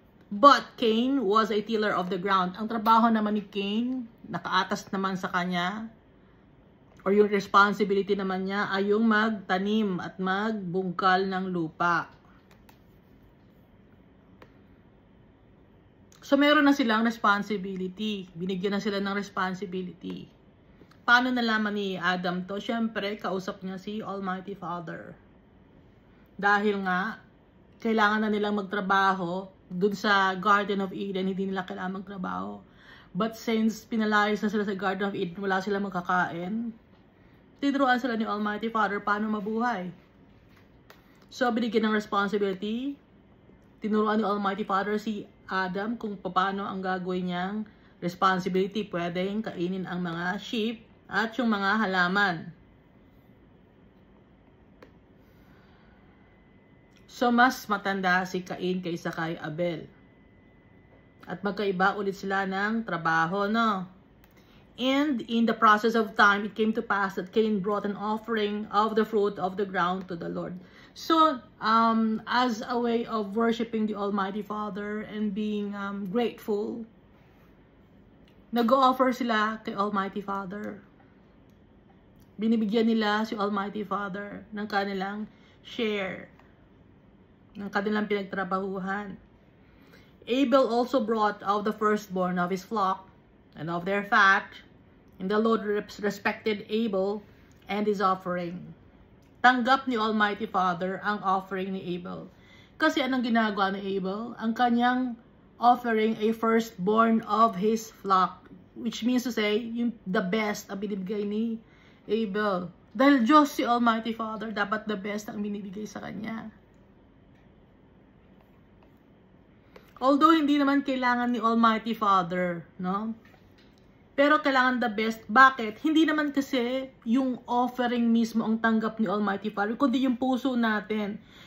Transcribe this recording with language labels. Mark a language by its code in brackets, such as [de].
[en] But Cain was a tiller of the ground. [tl] Ang trabaho naman ni Cain, nakaatas naman sa kanya, or yung responsibility naman niya ay yung magtanim at magbungkal ng lupa. So, meron na silang responsibility. Binigyan na sila ng responsibility. Paano nalaman ni Adam to? Siyempre, kausap niya si Almighty Father. Dahil nga, kailangan na nilang magtrabaho dun sa Garden of Eden, hindi nila kailangan magtrabaho. But since pinalayas na sila sa Garden of Eden, wala silang magkakain, tinuruan sila ni Almighty Father paano mabuhay. So, binigyan ng responsibility. Tinuruan ni Almighty Father si Adam kung paano ang gagawin niyang responsibility. Pwedeng kainin ang mga sheep at yung mga halaman. So, mas matanda si Cain kaysa kay Abel. At magkaiba ulit sila ng trabaho, no? [en] And in the process of time, it came to pass that Cain brought an offering of the fruit of the ground to the Lord. So, as a way of worshiping the Almighty Father and being grateful, [tl] nag-offer sila kay Almighty Father. Binibigyan nila si Almighty Father ng kanilang share, ng kanilang pinagtrabahuhan. [en] Abel also brought of the firstborn of his flock and of their fat, and the Lord respected Abel and his offering. [tl] Tanggap ni Almighty Father ang offering ni Abel. Kasi anong ginagawa ni Abel? Ang kanyang offering [en] a firstborn of his flock, which means to say, [tl] yung the best ang binibigay ni Abel. Dahil Diyos si Almighty Father, dapat the best ang binibigay sa kanya. Although hindi naman kailangan ni Almighty Father, no? Pero kailangan the best. Bakit? Hindi naman kasi yung offering mismo ang tanggap ni Almighty Father, kundi yung puso natin.